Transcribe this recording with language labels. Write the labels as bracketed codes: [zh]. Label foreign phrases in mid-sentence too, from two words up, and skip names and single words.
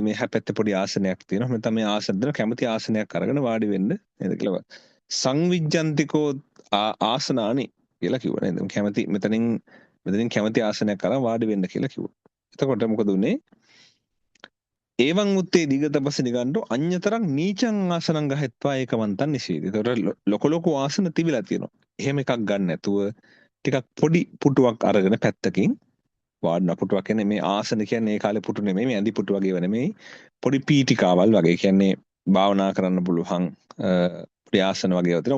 [si] මේ හැපැත්තේ පොඩි ආසනයක් තියෙනවා. මෙතන මේ ආසන දෙන කැමති ආසනයක් අරගෙන වාඩි වෙන්න නේද කියලා. [pi] සංවිජ්ජන්තිකෝ ආසනානි [si] කියලා කිව්වා නේද? කැමති මෙතනින් කැමති ආසනයක් අරන් වාඩි වෙන්න කියලා කිව්වා. එතකොට මොකද උනේ? [pi] ඒවං උත්තේ දීගතපස්ස නිගණ්ඨෝ අඤ්‍යතරං නීචං ආසනං ගහෙත්වා ඒකමන්තං නිසීදි. [si] ඒතකොට ලොකු ආසන තිබිලා තියෙනවා. එහෙම එකක් ගන්න නැතුව ටිකක් පොඩි පුටුවක් අරගෙන පැත්තකින් වාඩින පුටුවක් කියන්නේ මේ ආසන කියන්නේ ඒ කාලේ පුටු නෙමෙයි මේ ඇඳි පුටු වගේ වෙන නෙමෙයි පොඩි පීඨිකාවල් වගේ කියන්නේ භාවනා කරන්න පුළුවන් පොඩි ආසන වගේ ඒවා තියෙනවා.